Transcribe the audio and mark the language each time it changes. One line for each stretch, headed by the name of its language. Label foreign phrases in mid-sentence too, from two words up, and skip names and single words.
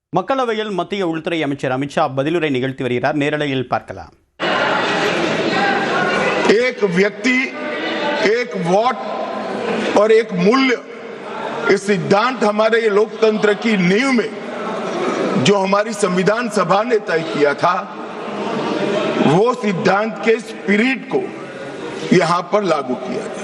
Tamil: மக்களவையில் மத்திய உள்துறை அமைச்சர் அமித்ஷா பதிலுரை நிகழ்த்தி வருகிறார். நேரலையில் பார்க்கலாம்.
Hindi: एक व्यक्ति, एक वोट और एक मूल्य, इस सिद्धांत हमारे लोकतंत्र की नींव में जो हमारी संविधान सभा ने तय किया था, वो सिद्धांत के स्पिरिट को यहां पर लागू किया गया।